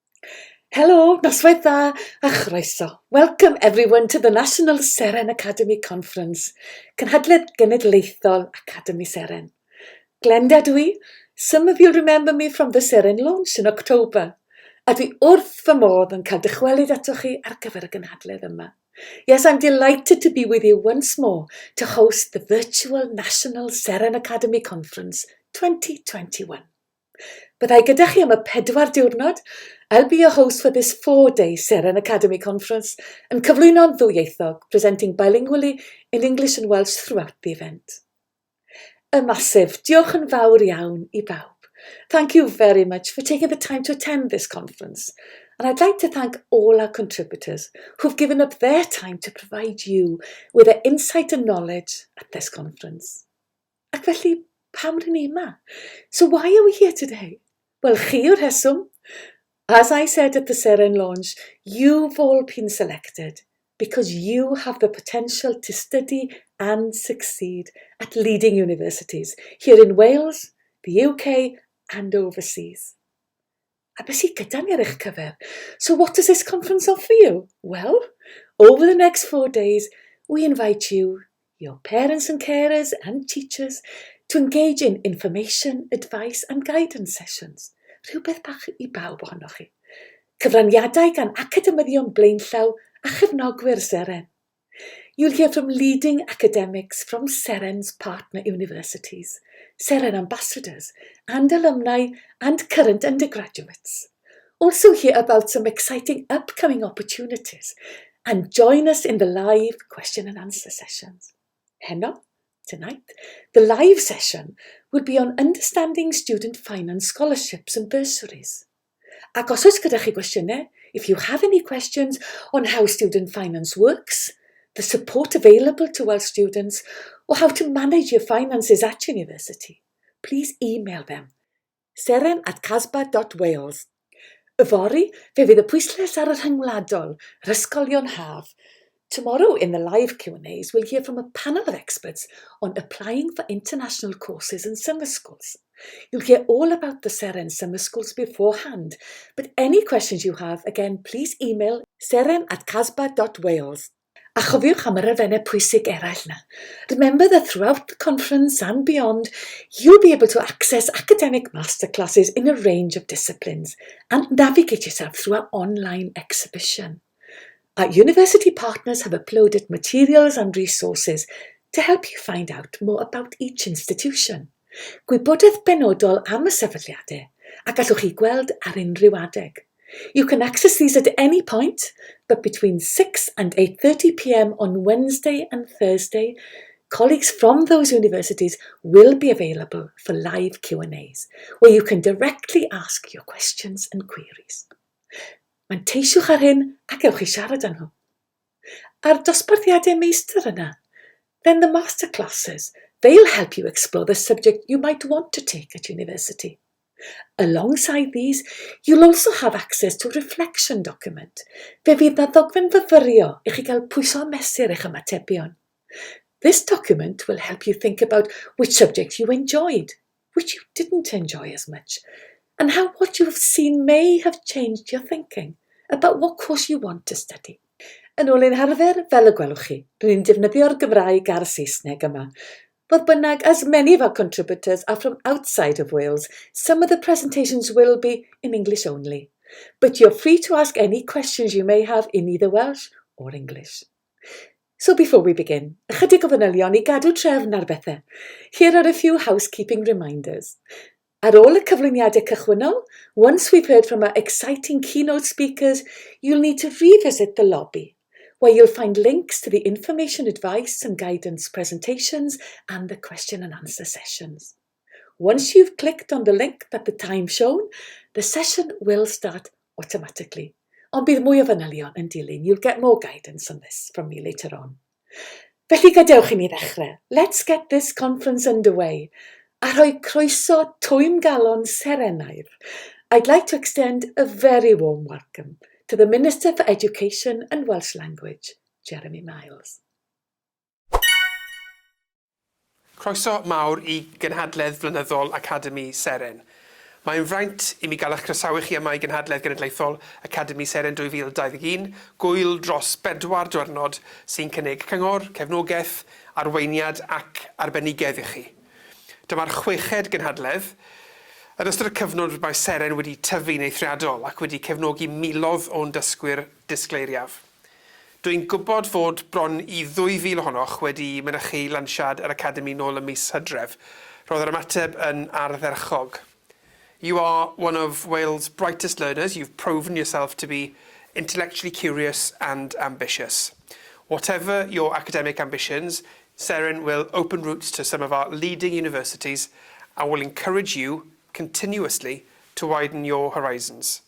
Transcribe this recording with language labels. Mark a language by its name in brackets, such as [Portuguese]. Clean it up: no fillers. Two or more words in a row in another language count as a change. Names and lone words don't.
[Welsh] Helo, noswaith dda a chroeso. [English] Welcome everyone to the National Seren Academy Conference, [Welsh] Cynhadledd Genedlaethol Academy Seren. Glenda dwi. [English] Some of you remember me from the Seren launch in October. [Welsh] A dwi wrth fy modd yn cael dychwelyd atoch chi ar gyfer y gynhadledd yma. [English] Yes, I'm delighted to be with you once more to host the virtual National Seren Academy Conference 2021. [Welsh] Byddai gyda chi am y 4 diwrnod. [English] I'll be your host for this 4-day Seren Academy Conference [Welsh] yn cyflwyno'n ddwyieithog, [English] presenting bilingually in English and Welsh throughout the event. A massive [Welsh] diolch yn fawr iawn I bawb. [English] Thank you very much for taking the time to attend this conference. And I'd like to thank all our contributors who've given up their time to provide you with their insight and knowledge at this conference. [Welsh] Ac felly, pam rydyn ni yma? [English] So why are we here today? [Welsh] Wel, chi yw'r rheswm. [English] As I said at the Seren launch, you've all been selected because you have the potential to study and succeed at leading universities here in Wales, the UK and overseas. [Welsh] A beth sydd gyda ni ar eich cyfer? [English] So what does this conference offer you? Well, over the next 4 days, we invite you, your parents and carers and teachers, to engage in information, advice and guidance sessions. [Welsh] Rhywbeth bach I bawb ohonoch chi. Cyfraniadau gan academyddion blaenllaw a chefnogwyr Seren. [English] You'll hear from leading academics from Seren's partner universities, Seren ambassadors and alumni and current undergraduates. Also hear about some exciting upcoming opportunities and join us in the live question and answer sessions. Heno, tonight, the live session will be on understanding student finance scholarships and bursaries. [Welsh] Ac os oes gyda chi gwestiynau, [English] if you have any questions on how student finance works, the support available to Welsh students, or how to manage your finances at university, please email them. seren@casba.wales. [Welsh] Yfory, fe fydd y pwyslais ar y rhyngwladol, yr ysgolion haf. [English] Tomorrow in the live Q&As, we'll hear from a panel of experts on applying for international courses in summer schools. You'll hear all about the Seren summer schools beforehand, but any questions you have, again, please email seren@casba.wales. [Welsh] A chofiwch am yr elfennau pwysig eraill na. [English] Remember that throughout the conference and beyond, you'll be able to access academic masterclasses in a range of disciplines and navigate yourself through our online exhibition. Our university partners have uploaded materials and resources to help you find out more about each institution. [Welsh] Gwybodaeth benodol am y sefydliadau a gallwch chi gweld ar unrhyw adeg. [English] You can access these at any point, but between 6 and 8:30 p.m. on Wednesday and Thursday, colleagues from those universities will be available for live Q&As, where you can directly ask your questions and queries. [Welsh] Manteisiwch ar hyn ac ewch I siarad â nhw. Ar dosbarthiadau meistr yna, [English] then the masterclasses, they'll help you explore the subject you might want to take at university. Alongside these, you'll also have access to a reflection document. [Welsh] Fe fydd na ddogfen fyfyrio I chi gael pwyso a mesur eich ymatebion. [English] This document will help you think about which subject you enjoyed, which you didn't enjoy as much, and how what you have seen may have changed your thinking about what course you want to study. [Welsh] Yn ôl ein harfer, fel y gwelwch chi, rydyn ni'n defnyddio'r Gymraeg a'r Saesneg yma. Fodd bynnag, [English] as many of our contributors are from outside of Wales, some of the presentations will be in English only. But you're free to ask any questions you may have in either Welsh or English. So before we begin, [Welsh] ychydig o fanylion I gadw trefn ar bethau. [English] Here are a few housekeeping reminders. [Welsh] Ar ôl y cyflwyniadau cychwynnol, [English] once we've heard from our exciting keynote speakers, you'll need to revisit the lobby, where you'll find links to the information advice and guidance presentations and the question and answer sessions. Once you've clicked on the link at the time shown, the session will start automatically. [Welsh] Ond bydd mwy o fanylion yn dilyn. [English] You'll get more guidance on this from me later on. [Welsh] Felly gadewch I ni ddechrau. [English] Let's get this conference underway. [Welsh] A rhoi croeso twym galon serenaidd. [English] I'd like to extend a very warm welcome to the Minister for Education and Welsh Language, Jeremy Miles. [Welsh] Croeso mawr I Gynhadledd Flynyddol Academi Seren. Mae'n fraint i mi gael eich croesawu chi yma i Gynhadledd Genedlaethol Academi Seren 2021, gwyl dros 4 diwrnod sy'n cynnig cyngor, cefnogaeth, arweiniad ac arbenigedd i chi. Dyma'r 6ed gynhadledd. Yn ystod y cyfnod mae Seren wedi tyfu'n eithriadol ac wedi cefnogi miloedd o'n dysgwyr disgleiriaf. Dwi'n gwybod fod bron i 2,000 ohonoch wedi mynychu lansiad yr Academi nôl ym mis Hydref. Roedd yr ymateb yn ardderchog. [English] You are one of Wales' brightest learners. You've proven yourself to be intellectually curious and ambitious. Whatever your academic ambitions, Seren will open routes to some of our leading universities and will encourage you continuously to widen your horizons.